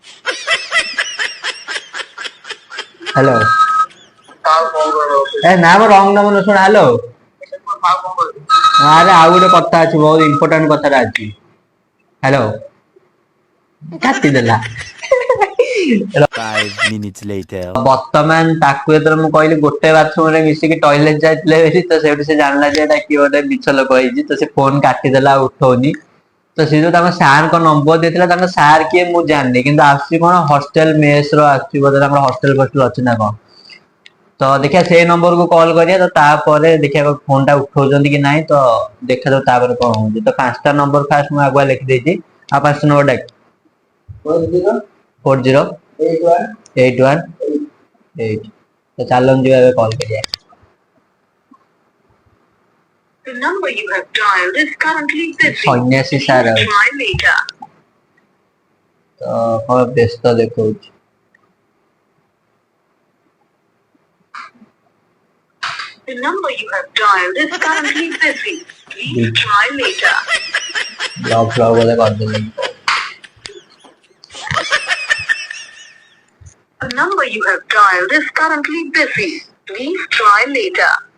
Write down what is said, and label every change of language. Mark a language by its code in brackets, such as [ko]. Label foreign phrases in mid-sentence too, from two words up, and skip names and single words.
[or] ହ୍ୟାଲୋ ଆଉ କଣ କରିବ? ଏ ନା ମ [en] wrong number [or] ଶୁଣ ହ୍ୟାଲୋ ଆଉ କଣ କରିବି? ଆରେ ଆଉ ଗୋଟେ କଥା ଅଛି ବହୁତ ଇମ୍ପୋର୍ଟାଣ୍ଟ କଥାଟା ଅଛି ହ୍ୟାଲୋ କାଟିଦେଲା। [en] 5 minutes later. [or] ବର୍ତ୍ତମାନ ତାକୁ ଯେତେବେଳେ ମୁଁ କହିଲି ଗୋଟେ ବାଥରୁମ ରେ ମିଶିକି ଟଏଲେଟ ଯାଇଥିଲେ ବୋଲି ତ ସେଇଠୁ ସେ ଜାଣିଲା ଯେ ଏଇଟା କିଏ ଗୋଟେ ମିଛ ଲୋକ ହେଇଛି ତ ସେ ଫୋନ କାଟିଦେଲା ଆଉ ଉଠଉନି। ତ ସେ ଯୋଉ ତାଙ୍କ ସାର୍ ଙ୍କ ନମ୍ବର ଦେଇଥିଲା ତାଙ୍କ ସାର୍ କିଏ ମୁଁ ଜାଣିନି କିନ୍ତୁ ଆସୁଛି କଣ [en] hostel mess [or] ର ଆସୁଛି ବୋଧେ ତାଙ୍କର ହଷ୍ଟେଲ ଫଷ୍ଟେଲ ଅଛି ନା କଣ। ତ ଦେଖିବା ସେଇ ନମ୍ବରକୁୁ କଲ୍ କରିବା ତ ତାପରେ ଦେଖିବା ଫୋନ ଟା ଉଠଉଛନ୍ତି କି ନାଇଁ ତ ଦେଖାଯାଉ ତାପରେ କଣ ହଉଛି ତ 5ଟା ନମ୍ବର ଫାଷ୍ଟ ମୁଁ ଆଗୁଆ ଲେଖିଦେଇଛି ଆଉ 5ଟା ନମ୍ବର ଡାକ 408181 ତ ଚାଲନ୍ତୁ ଯିବା ଏବେ କଲ୍ କରିବା। [en] The number you have dialed is currently busy. [or] ସନ୍ୟାସୀ [en] Please [or] ସାର୍ ଆଉ [en] try later. [or] ତ କଣ ବ୍ୟସ୍ତ ଦେଖଉଛି। [en] The number you have dialed is currently busy. Please try later. [or] ବ୍ଲକ୍ ଫ୍ଲକ୍ ବୋଧେ କରିଦେଲେ କି କଣ। [en] The number you have dialed is currently busy. Please try later.